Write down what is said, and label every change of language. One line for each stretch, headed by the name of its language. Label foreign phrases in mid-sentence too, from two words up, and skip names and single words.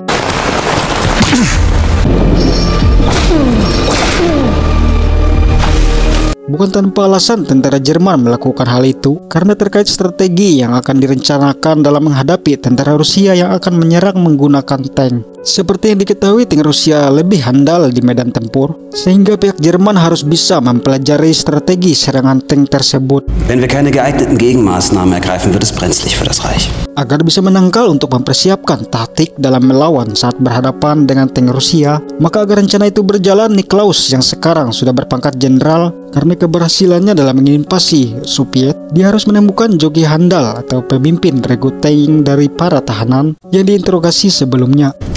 Indonesian: Bukan tanpa alasan tentara Jerman melakukan hal itu, karena terkait strategi yang akan direncanakan dalam menghadapi tentara Rusia yang akan menyerang menggunakan tank. Seperti yang diketahui, tank Rusia lebih handal di medan tempur, sehingga pihak Jerman harus bisa mempelajari strategi serangan tank tersebut.
German: Wenn wir keine geeigneten Gegenmaßnahmen ergreifen, wird es brenzlig für das Reich.
Indonesian: Agar bisa menangkal untuk mempersiapkan taktik dalam melawan saat berhadapan dengan tank Rusia, maka agar rencana itu berjalan, Niklaus yang sekarang sudah berpangkat jenderal, karena keberhasilannya dalam menginvasi Soviet, dia harus menemukan joki handal atau pemimpin regu tank dari para tahanan yang diinterogasi sebelumnya.